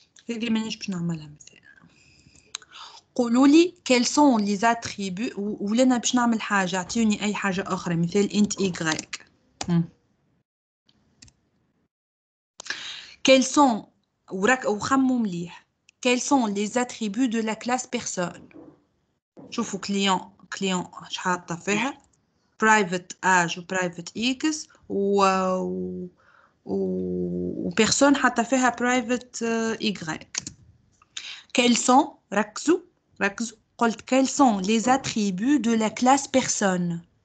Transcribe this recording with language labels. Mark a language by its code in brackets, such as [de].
[ar] هذه مانيش باش نعملها مثلا. قولوا لي [fr] quels sont les attributs [ar] ولا انا باش نعمل حاجه، اعطيوني اي حاجه اخرى مثال انت ايغريك. [fr] quels sont [ar] وخموا مليح [fr] quels sont les attributs de la classe personne. [ar] شوفوا كليون اش حاطه فيها private age و private x و personne حاطه فيها private y. [fr] quels sont [ar] ركزوا قلت [fr] quels sont les attributs de la classe personne.